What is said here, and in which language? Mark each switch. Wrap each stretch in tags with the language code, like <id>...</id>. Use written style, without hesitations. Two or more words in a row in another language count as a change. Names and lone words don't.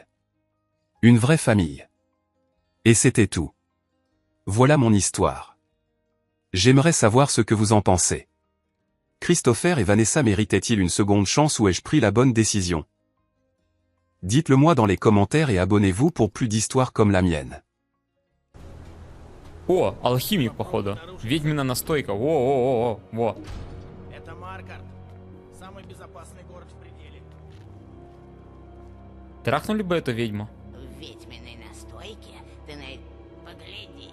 <fr>Une vraie famille. Et c'était tout. Voilà mon histoire. J'aimerais savoir ce que vous en pensez. Christopher et Vanessa méritaient-ils une seconde chance ou ai-je pris la bonne décision? Dites-le moi dans les commentaires et abonnez-vous pour plus d'histoires comme la mienne.</fr> <ru>О, алхимик, походу. Ведьмина настойка. Во. Это Маркарт. Самый безопасный город в пределе. Трахнули бы эту ведьму? В ведьминой настойке ты погляди.</ru>